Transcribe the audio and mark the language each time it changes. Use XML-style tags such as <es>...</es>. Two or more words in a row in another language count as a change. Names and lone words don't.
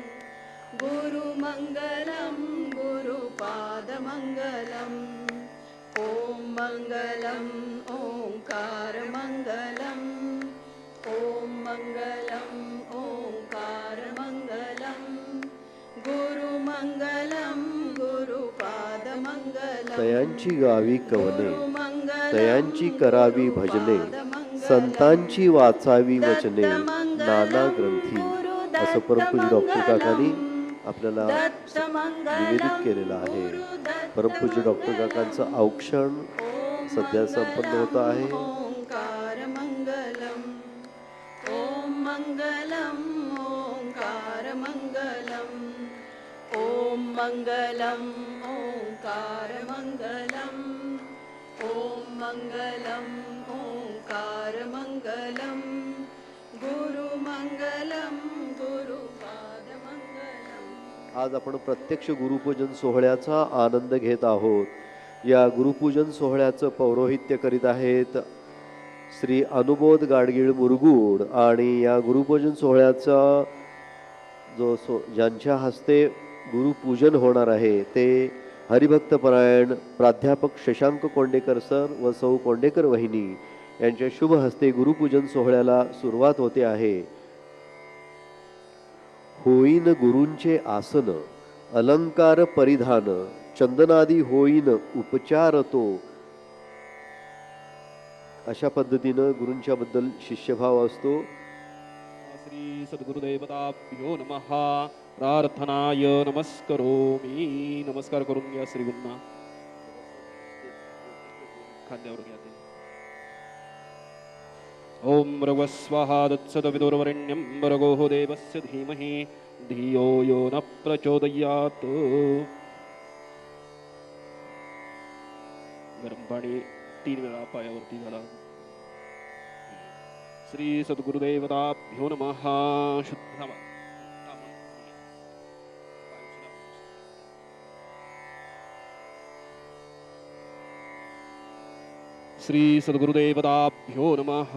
<sa>गुरुमङ्गलं गुरुपादमङ्गलम्, ॐ मङ्गलम् ओङ्कारमङ्गलम्, ॐ मङ्गलम् ओङ्कारमङ्गलम्, गुरुमङ्गलं गुरुपादमङ्गलम्,</sa> <mr>तयांची गावी कवने, तयांची करावी भजने, संतांची वाचावी वचने, नाना ग्रंथी, असं परमपूज्य डॉक्टर काकांनी आपल्याला निवेदित केलेलं आहे. परमपूज्य डॉक्टर काकांचं औक्षण सध्या संपन्न होत आहे.</mr> <sa>ओंकार मंगलम. ओम मंगलम ओंकार मंगलम. ओम मंगलम ओंकार मंगलम. ओम मंगलम ओंकार मंगलम. गुरु मंगलम गुरुपाद मंगलम.</sa> <mr>आज आपण प्रत्यक्ष गुरुपूजन सोहळ्याचा आनंद घेत आहोत. या गुरुपूजन सोहळ्याचं पौरोहित्य करीत आहेत श्री अनुबोध गाडगीळ मुरगूड. आणि या गुरुपूजन सोहळ्याचा ज्यांच्या हस्ते गुरुपूजन होणार आहे ते हरिभक्तपरायण प्राध्यापक शशांक कोंडेकर सर व सौ कोंडेकर वहिनी यांच्या शुभ हस्ते गुरुपूजन सोहळ्याला सुरुवात होते आहे. होईन गुरूंचे आसन अलंकार परिधान चंदनादी होईन उपचार तो. अशा पद्धतीनं गुरूंच्या बद्दल शिष्यभाव असतो.</mr> <sa>श्री सद्गुरुदेवताभ्यो नमः. प्रार्थनाय नमस्करोमि.</sa> <mr>नमस्कार करून घ्या श्री गुरूंना. खांद्यावर घ्या ते.</mr> <sa>ओम भर्गस्वाहा तत्सवितुर्वरेण्यं भर्गो देवस्य धीमहि धियो यो न प्रचोदयात्.</sa> <mr>गरम पाणी 3 वेळा पायावरती घाला.</mr> <sa>श्री सद्गुरुदेवताभ्यो नमः. शुद्ध श्री सद्गुरुदेवताभ्यो नमः.</sa>